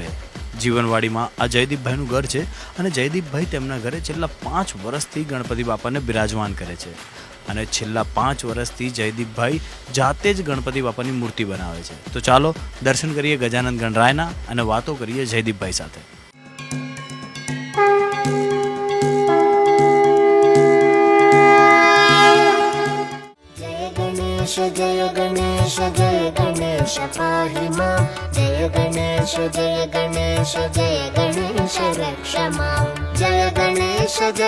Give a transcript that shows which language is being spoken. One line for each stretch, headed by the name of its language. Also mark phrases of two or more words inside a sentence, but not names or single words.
Gujarati: જીવનવાડીમાં આ જયદીપભાઈનું ઘર છે અને જયદીપભાઈ તેમના ઘરે છેલ્લા 5 વર્ષથી ગણપતિ બાપાને બિરાજમાન કરે છે અને છેલ્લા 5 વર્ષથી જયદીપભાઈ જાતે જ ગણપતિ બાપાની મૂર્તિ બનાવે છે. તો ચાલો દર્શન કરીએ ગજાનંદ ગણરાયના અને વાતો કરીએ જયદીપભાઈ સાથે.
Sanskrit: जय गणेश पाहि मां जय गणेश रक्ष मां जय गणेश